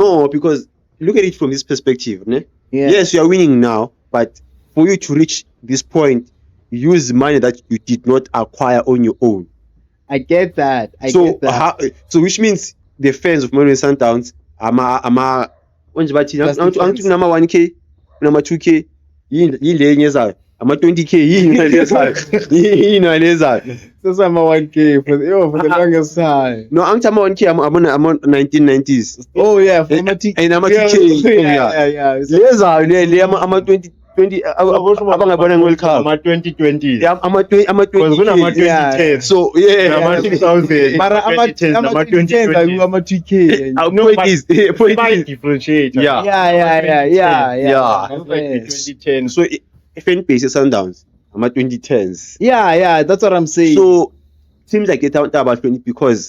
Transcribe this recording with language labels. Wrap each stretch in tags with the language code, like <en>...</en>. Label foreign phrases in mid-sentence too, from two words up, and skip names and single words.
<en>No, because look at it from this perspective. Ne? Yeah. Yes, you are winning now, but for you to reach this point, use money that you did not acquire on your own. I get that. I So, get that. so which means the fans of Mamelodi Sundowns,</en> <zu>whenje bathi</zu> <en>Plus the fans.</en> <zu>nama 1k, nama 2k, yini le enye ama 20k, yini nalezayo.</zu> <en>Those are my 1K for the longest time. No,</en> <zu>angithi ama 1k ama 1990s.</zu> <en>Oh yeah, for And- my ticket. and ama yeah, 2K, yeah. It's</en> <zu>Lezayo le ama 20 abangabona World Cup. Ama 2020.</zu> <en>Yeah, ama 20</en> <zu>Because kuna ama 2010.</zu> <en>Yeah. So yeah,</en> <zu>Ama 2000. Mara ama 2010, ama 2010 ama 2K.</zu> <en>Our No, point but- is Five differentiator. Yeah. Yeah. Yeah.</en> <zu>Ama 2010.</zu> <en>so fan base is Sundowns ama 2010s. Yeah, that's what I'm saying. So teams like that are about 20 because</en>